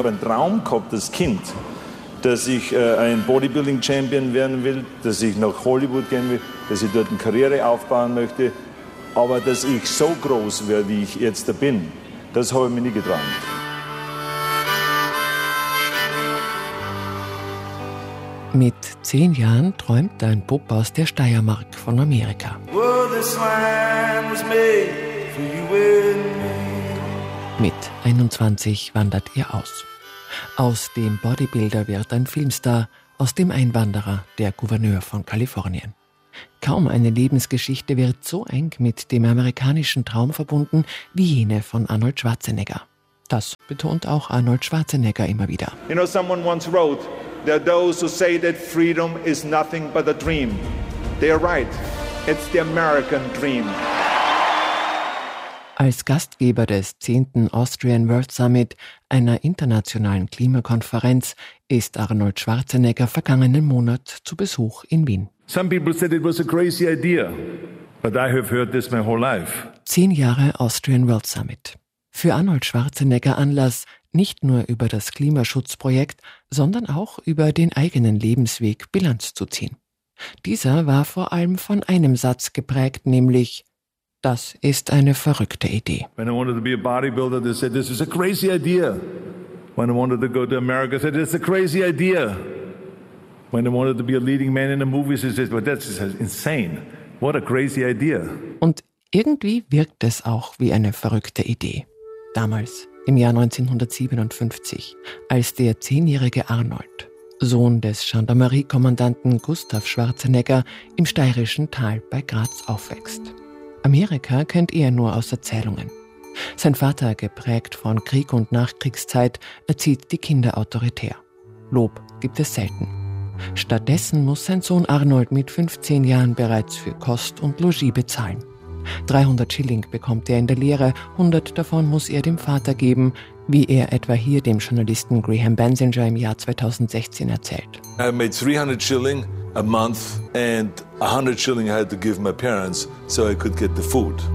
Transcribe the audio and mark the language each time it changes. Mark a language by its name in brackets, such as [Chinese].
[German] Ein Traum gehabt, das Kind, dass ich ein Bodybuilding-Champion werden will, dass ich nach Hollywood gehen will, dass ich dort eine Karriere aufbauen möchte. Aber dass ich so groß werde, wie ich jetzt bin, das habe ich mir nie geträumt. Mit 10 Jahren träumt ein Bub aus der Steiermark von Amerika. [English] Well, this land was made for you and me. [German] Mit 21 wandert er aus. Aus dem Bodybuilder wird ein Filmstar, aus dem Einwanderer der Gouverneur von Kalifornien. Kaum eine Lebensgeschichte wird so eng mit dem amerikanischen Traum verbunden wie jene von Arnold Schwarzenegger. Das betont auch Arnold Schwarzenegger immer wieder. [English] You know, someone once wrote, there are those who say that freedom is nothing but a dream. They are right. It's the American dream. [German] Als Gastgeber des 10. Austrian World Summit, einer internationalen Klimakonferenz, ist Arnold Schwarzenegger vergangenen Monat zu Besuch in Wien. [English] Some people said it was a crazy idea, but I have heard this my whole life. [German] 10 Jahre Austrian World Summit. Für Arnold Schwarzenegger Anlass, nicht nur über das Klimaschutzprojekt, sondern auch über den eigenen Lebensweg Bilanz zu ziehen. Dieser war vor allem von einem Satz geprägt, nämlich: Das ist eine verrückte Idee. [English] When I wanted to be a bodybuilder, they said this is a crazy idea. When I wanted to go to America, they said it's a crazy idea. When I wanted to be a leading man in the movies, they said, well, that's insane. What a crazy idea. [German] Und irgendwie wirkt es auch wie eine verrückte Idee. Damals, im Jahr 1957, als der 10-jährige Arnold, Sohn des Gendarmerie-Kommandanten Gustav Schwarzenegger, im steirischen Tal bei Graz aufwächst. Amerika kennt er nur aus Erzählungen. Sein Vater, geprägt von Krieg und Nachkriegszeit, erzieht die Kinder autoritär. Lob gibt es selten. Stattdessen muss sein Sohn Arnold mit 15 Jahren bereits für Kost und Logis bezahlen. 300 Schilling bekommt er in der Lehre, 100 davon muss er dem Vater geben, wie er etwa hier dem Journalisten Graham Banzinger im Jahr 2016 erzählt. [English] I made 300 Schilling a month and 100 Schilling I had to give my parents so I could get the food.